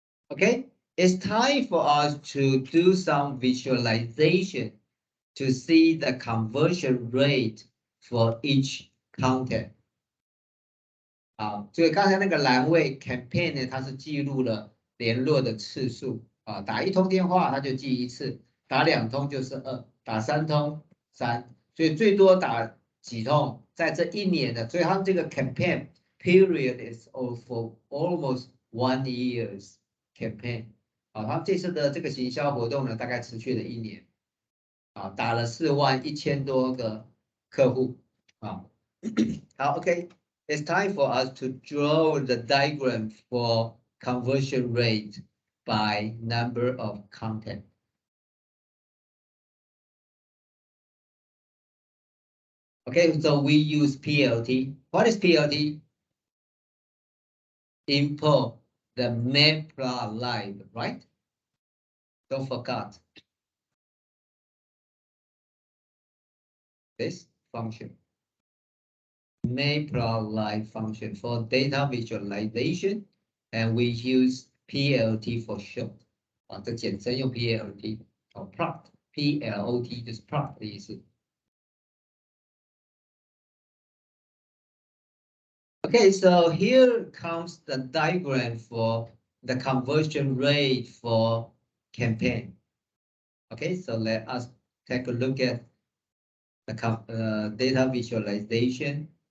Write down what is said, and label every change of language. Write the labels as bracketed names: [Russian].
[English] Okay, it's time for us to do some visualization to see the conversion rate for each content. [Chinese] 所以刚才那个栏位 campaign 呢，它是记录了联络的次数打一通电话它就记一次，打2通就是2，打3通3，所以最多打几通，在这一年的，所以他们这个 [English] campaign period is for almost 1 year's campaign。 [Chinese] 他们这次的这个行销活动呢，大概持续了1年，打了41000多个客户好 ，OK。 [English] It's time for us to draw the diagram for conversion rate by number of content. Okay, so we use PLT. What is PLT? Import the map.live, right? Don't forget this function. Map.live function for data visualization, and we use PLT for short. [Chinese] 这简称用 PLT plot PLOT 就是 plot 的意思。 [English] Okay, so here comes the diagram for the conversion rate for campaign. Okay, so let us take a look at the data visualization.